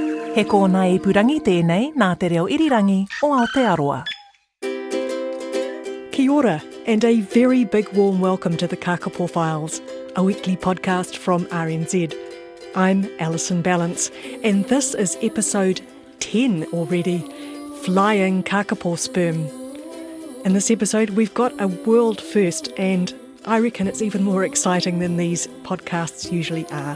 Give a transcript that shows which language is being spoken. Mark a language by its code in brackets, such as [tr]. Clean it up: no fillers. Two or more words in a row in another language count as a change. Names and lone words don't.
[mi] He kōna e purangi tēnei nā te reo irirangi o Aotearoa. Kia ora, [en] and a very big warm welcome to the Kākāpō Files, a weekly podcast from RNZ. I'm Alison Balance, and this is episode 10 already, Flying Kākāpō Sperm. In this episode, we've got a world first, and I reckon it's even more exciting than these podcasts usually are.